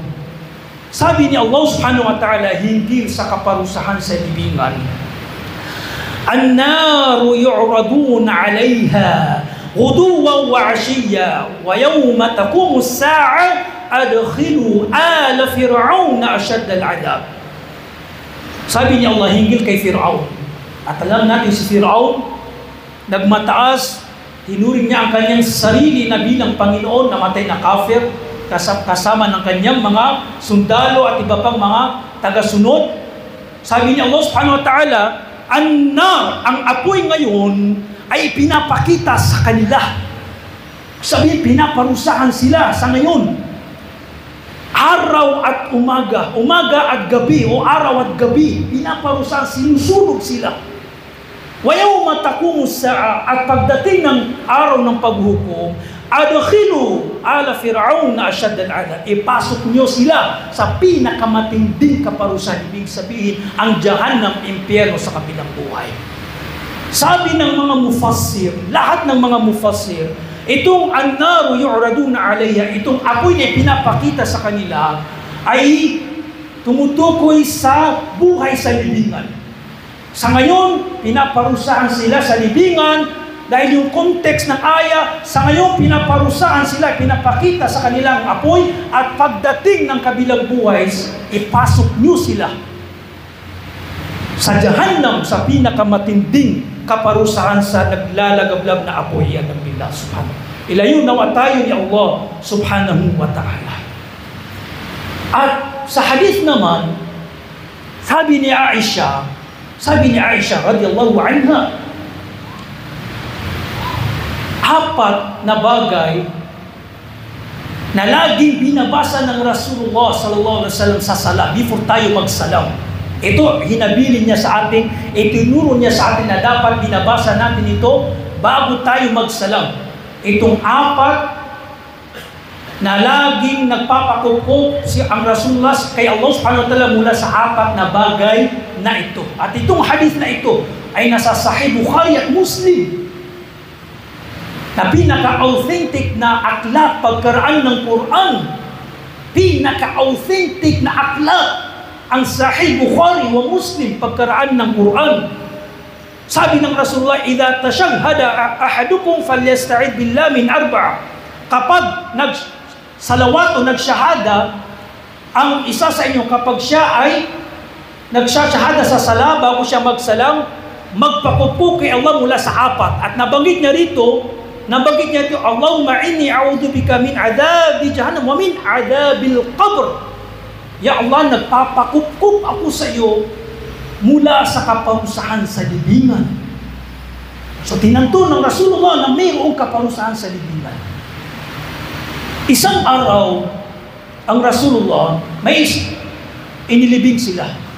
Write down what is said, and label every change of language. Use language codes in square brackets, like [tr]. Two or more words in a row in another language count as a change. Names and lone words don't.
[tl] Sabi ni [ar] الله سبحانه وتعالى [tl] hinggil sa kaparusahan sa libingan, [ar] "النار يعرضون عليها غدوا وعشيا ويوم تقوم الساعة أدخلوا آل فرعون أشد العذاب." [tl] Sabi ni Allah hinggil kay Fir'aun. At alam natin si Fir'aun, nagmataas, tinuring niya ang kanyang sarili na bilang Panginoon, namatay na kafir, kasama ng kanyang mga sundalo at iba pang mga tagasunod. Sabi ni [ar] الله سبحانه وتعالى, [tl] ang apoy ngayon ay pinapakita sa kanila. Sabi, pinaparusahan sila sa ngayon. Araw at umaga, umaga at gabi, o araw at gabi, pinaparusahan, sinusunog sila. [ar] ويوم تقوم الساعة, [tl] at pagdating ng araw ng paghukom, [ar] أدخلوا آل فرعون أشد العذاب, [tl] ipasok niyo sila sa pinakamatinding kaparusahan. Ibig sabihin, ang Jahannam, impyerno sa kabilang buhay. Sabi ng mga mufassir, lahat ng mga mufassir, itong [ar] النار يعرضون عليها, [tl] itong apoy na pinapakita sa kanila ay tumutukoy sa buhay sa libingan. Sa ngayon, pinaparusahan sila sa libingan dahil yung context ng aya, sa ngayon pinaparusahan sila, pinapakita sa kanilang apoy, at pagdating ng kabilang buhay, ipasok nyo sila sa Jahannam, sa pinakamatinding kaparusahan sa naglalagablab na apoy. Yan ang [ar] بالله سبحانه. [tl] Ilayo nawa tayo ni [ar] الله سبحانه وتعالى. [tl] At sa hadith naman, sabi ni Aisha [ar] رضي الله عنها, [tl] apat na bagay na laging binabasa ng [ar] رسول الله صلى الله عليه وسلم [tl] sa sala before tayo magsalam. Ito, hinabilin niya sa atin, itinuro niya sa atin na dapat binabasa natin ito bago tayo magsalam. Itong apat na laging nagpapakukup ang Rasulullah kay [ar] الله سبحانه وتعالى [tl] mula sa apat na bagay na ito. At itong hadith na ito ay nasa Sahih Bukhari at Muslim, na pinaka-authentic na aklat pagkaraan ng Quran. Pinaka-authentic na aklat ang Sahih Bukhari wa Muslim pagkaraan ng Quran. Sabi ng Rasulullah, [ar] "إذا تشهد أحدكم فليستعذ بالله من أربع." [tl] Kapag nagsalawat o nagsyahada ang isa sa inyo, kapag siya ay nagsyahada sa sala bago siya magsalam, magpakupo kay Allah mula sa apat. At nabanggit niya rito, [ar] اللهم إني أعوذ بك من عذاب جهنم ومن عذاب القبر. [tl] Ya Allah, nagpapakup ako sa iyo mula sa kaparusahan sa libingan. So tinanto ng Rasulullah na mayroong kaparusahan sa libingan. Isang araw, ang Rasulullah, may inilibing sila.